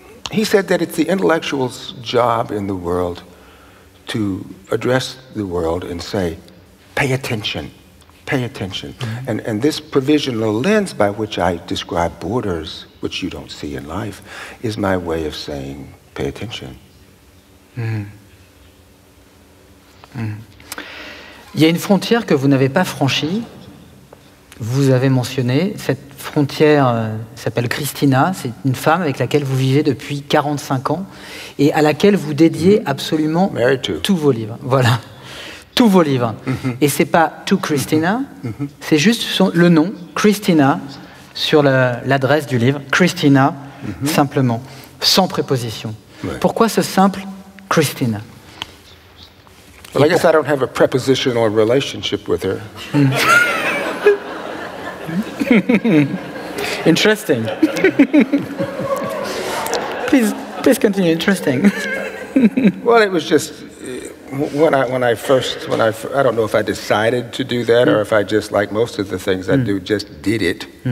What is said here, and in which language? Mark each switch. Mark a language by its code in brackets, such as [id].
[en] He said that it's the intellectual's job in the world to address the world and say, pay attention, pay attention. And this provisional lens by which I describe borders, which you don't see in life, is my way of saying, pay attention. [fr] Il y a une frontière que vous n'avez pas franchie, vous avez mentionné, cette frontière s'appelle Christina, c'est une femme avec laquelle vous vivez depuis 45 ans et à laquelle vous dédiez absolument tous vos livres. Voilà, tous vos livres. Et c'est pas To Christina, c'est juste le nom, Christina, sur l'adresse du livre, Christina, simplement, sans préposition. Pourquoi ce simple Christina? [en] Well, I guess I don't have a prepositional relationship with her. Interesting. please continue. Interesting. Well, it was just when I don't know if I decided to do that or if I just, like most of the things I do, just did it.